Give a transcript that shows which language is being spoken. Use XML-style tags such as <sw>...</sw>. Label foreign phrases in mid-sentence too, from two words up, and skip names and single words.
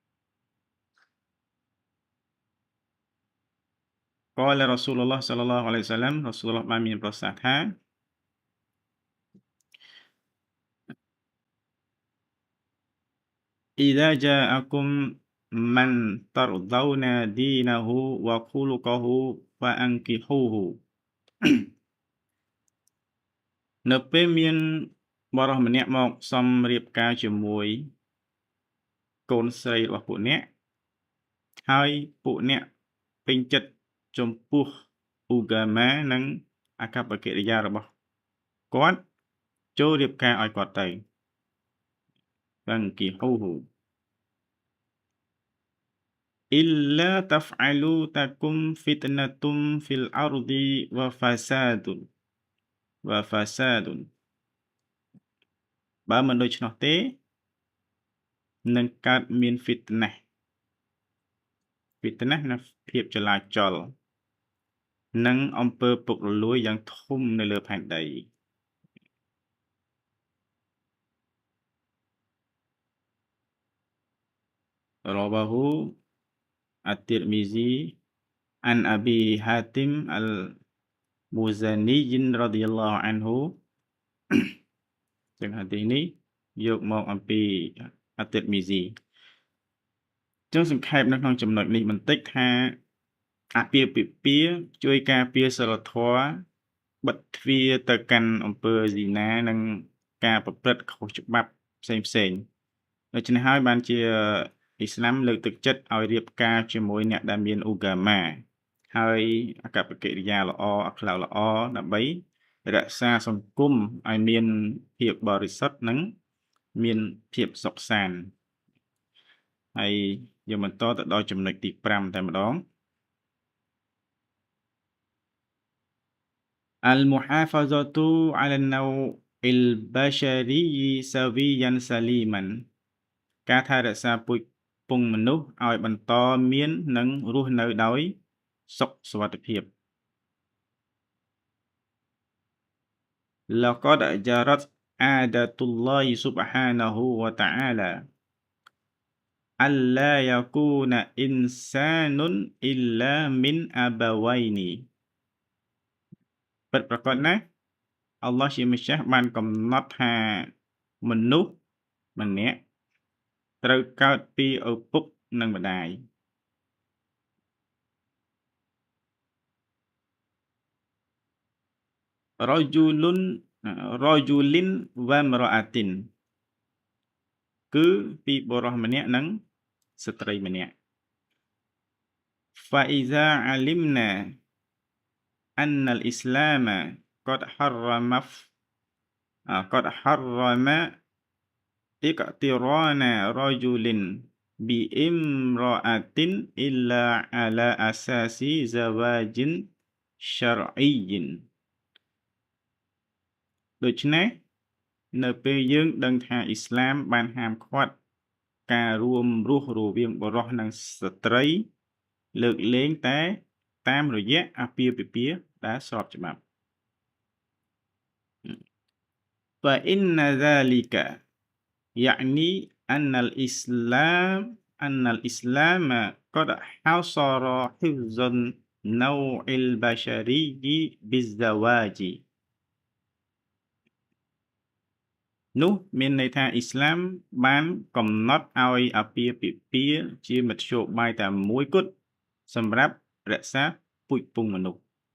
<ar>قال رسول الله صلى الله عليه وسلم</ar> <km>រស៊ូលឡោះបានមានប្រសាសន៍ថា</km> <ar>إذا جاءكم من ترضون دينه وخلقه فأنكحوه</ar> <km>នៅពេលមានបរិសម្នាក់មកសំរៀបការជាមួយកូនស្រីរបស់ពួកអ្នកហើយពួកអ្នកពេញចិត្តចំពោះឧកាមានិងអាកប្បកិរិយារបស់គាត់ចូលរៀបការឲ្យគាត់ទៅ</km> <ar>فانكحوه إلا تفعلوا تكن فتنة في الأرض وفساد</ar> <km>បើមិនដូច្នោះទេនឹងកើតមានហ្វីតណាស់នៃភាពចលាចលនិងអំពើពុករលួយយ៉ាងធំនៅលើផែនដី</km> <ar>رواه الترمذي عن أبي حاتم المزني رضي الله عنه</ar> <km>ចឹងហាឌីសនេះយកមកអំពីអាទិតមីស៊ីចឹងសង្ខេបនៅក្នុង ចំណុចនេះបន្តិចថាអាពាហ៍ពិពាហ៍ជួយការពារសីលធម៌បិទទ្វារទៅកាន់អំពើស៊ីណានិងការប្រព្រឹត្តខុសច្បាប់ផ្សេងៗ ដូច្នេះហើយបានជាអ៊ីស្លាមលើកទឹកចិត្តឲ្យរៀបការជាមួយអ្នកដែលមានឧកាមាហើយអាកប្បកិរិយាល្អអក្សរល្អដើម្បីរក្សាសង្គមឲ្យមានភាពបរិសុទ្ធនិងមានភាពសុខសាន្តហើយយើងបន្តទៅដល់ចំណុចទី5តែម្ដង</km> <ar>المحافظة على النوع البشري سويا سليما</ar> <km>ការថែរក្សាពូជពង្សមនុស្សឲ្យបន្តមាននិងរស់នៅដោយសុខសុវត្ថិភាព</km> <ar>لقد جرت عادة الله سبحانه وتعالى ألا يكون إنسان إلا من أبوين</ar> <km>ពិតប្រាកដណាស់អល់ឡោះជាម្ចាស់បានកំណត់ថាមនុស្សម្នាក់ត្រូវកើតពីឪពុកនិងម្ដាយ</km> <ar>رجل رجل وامرأة</ar> <km>គឺពីបុរសម្នាក់និងស្ត្រីម្នាក់</km> <ar>فإذا علمنا أن الإسلام قد حرم اقتران رجل بامرأة إلا على أساس زواج شرعي</ar> <km>ដូច្នេះនៅពេលយើងដឹងថាអ៊ីស្លាមបានហាមឃាត់ការរួមរស់រវាងបុរសនិងស្ត្រីលើកលែងតែតាមរយៈអាពាហ៍ពិពាហ៍ដែលស្របច្បាប់</km> <ar>فإن ذلك يعني أن الإسلام قد حصر حفظ النوع البشري بالزواج</ar> <km>នោះមានន័យថាអ៊ីស្លាមបានកំណត់ឲ្យអាពាហ៍ពិពាហ៍ជាមធ្យោបាយតែមួយគត់សម្រាប់រក្សាពូជពង្សមនុស្ស</km>